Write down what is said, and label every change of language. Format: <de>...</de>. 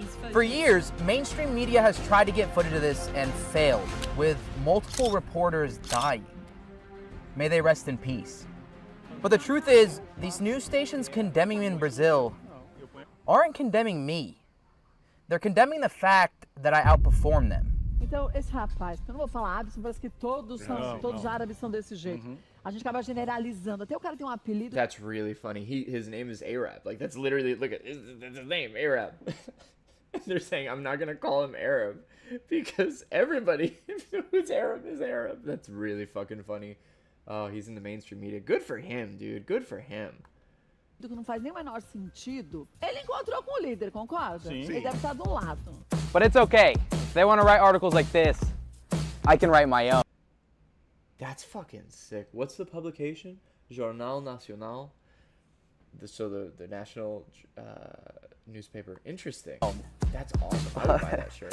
<en>For years, mainstream media has tried to get footage of this and failed, with multiple reporters dying. May they rest in peace. But the truth is, these news stations condemning me in Brazil aren't condemning me. They're condemning the fact that I outperform them.</en> <pt>Então, esse rapaz, eu não vou falar árabe, parece que todos árabes são desse jeito. A gente acaba generalizando. Até o cara tem apelido.</pt> <en>That's really funny. His name is Arab. Like, that's literally, look at his name, Arab. They're saying, I'm not going to call him Arab because everybody who's Arab is Arab. That's really fucking funny. Oh, he's in the mainstream media. Good for him, dude. Good for him.</en> <pt>Que não faz nem o menor sentido. Ele encontrou com o líder, concorda? Sim. Ele deve estar do lado.</pt> <en>But it's okay. If they want to write articles like this, I can write my own. That's fucking sick. What's the publication? Jornal Nacional. The national newspaper. Interesting. That's awesome. I would buy that shirt.</en>